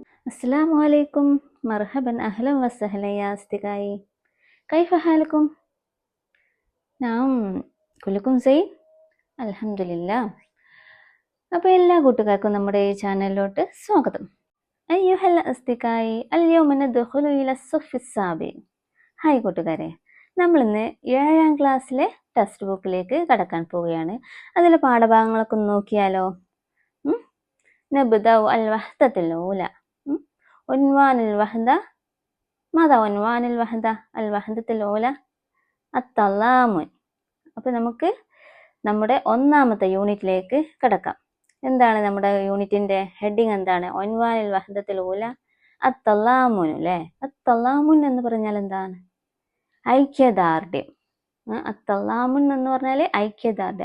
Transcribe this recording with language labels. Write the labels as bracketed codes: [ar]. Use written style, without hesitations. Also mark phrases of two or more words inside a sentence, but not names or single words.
[ar] السلام عليكم. مرحبا أهلا وسهلا يا أصدقائي. كيف حالكم؟ نعم كلكم زين الحمد لله. [ml] അപ്പോൾ എല്ലാ കൂട്ടുകാർക്കും നമ്മുടെ ഈ ചാനലിലോട്ട് സ്വാഗതം. [ar] أيها الأصدقاء اليوم ندخل إلى الصف السابع. [ml] ഹായ് കൂട്ടുകാരെ, നമ്മളിന്ന് 7ാം ക്ലാസ്സിലെ [en] text book [ml] കടക്കാൻ പോവുകയാണ്. അതിലെ പാഠഭാഗങ്ങളൊക്കെ ഒന്ന് നോക്കിയാലോ. [ar] نبدأ الوحدة الأولى. عنوان الوحدة. ماذا عنوان الوحدة؟ الوحدة الأولى التضامن. [ml] അപ്പോൾ നമുക്ക് നമ്മുടെ ഒന്നാമത്തെ യൂണിറ്റിലേക്ക് കടക്കാം. എന്താണ് നമ്മുടെ [en] unit heading? [ml] എന്താണ്? [ar] عنوان الوحدة الأولى التضامن അല്ലേ. [ml] അത്തല്ലാമുൻ എന്ന് പറഞ്ഞാൽ എന്താണ്? ഐക്യദാർഢ്യം. അത്തല്ലാമുൻ എന്ന് പറഞ്ഞാൽ ഐക്യദാർഢ്യം.